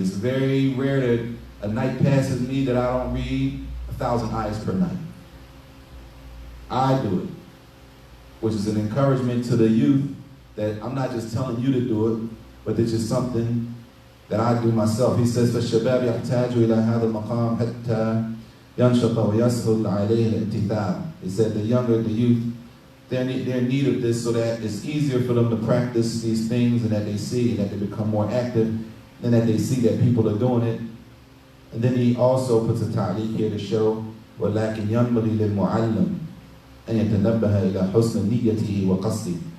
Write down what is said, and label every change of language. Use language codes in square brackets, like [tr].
[en] It's very rare that a night passes me that I don't read 1,000 ayahs per night. I do it. Which is an encouragement to the youth that I'm not just telling you to do it, but it's just something that I do myself. He says, [ar] فَالشَّبَابِ يَحْتَاجُ إِلَى هَذَا الْمَقَامِ حَتَّى يَنْشَطَ وَيَسْهُلْ عَلَيْهِ الْإِمْتِثَالِ. [en] He said the younger, the youth, they're in need of this so that it's easier for them to practice these things and that they see and that they become more active and that they see that people are doing it. And then he also puts a ta'liq here to show [ar] وَلَكِنْ يَنْبَغِي لِلْمُعَلِّمِ أَنْ يَتَنَبَّهَ إِلَى حُسْنِ نِيَّتِهِ وَقَصْدِهِ.